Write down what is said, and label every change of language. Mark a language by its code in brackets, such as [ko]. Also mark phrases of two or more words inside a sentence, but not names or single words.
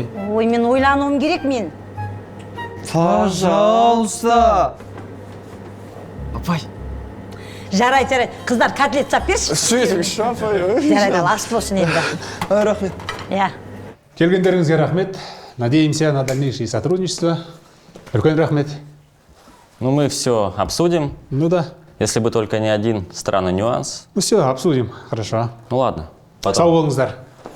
[kk] Ой, мен ойлануым керек мен. [ru] Пожалуйста. [kk] Апай. Жарайды. Қыздар котлет сап берші. Сөйтіңізші, апай. Жарайды, ас болсын енді. Рахмет. Иә. Келгендеріңізге рахмет. [ru] Надеемся на дальнейшее сотрудничество. [kk] Үлкен рахмет. [ru] Ну, мы все обсудим. Ну да. Если бы только не один странный нюанс. Ну все, обсудим. Хорошо. Ну ладно. Потом. [kk] Сау болыңыздар.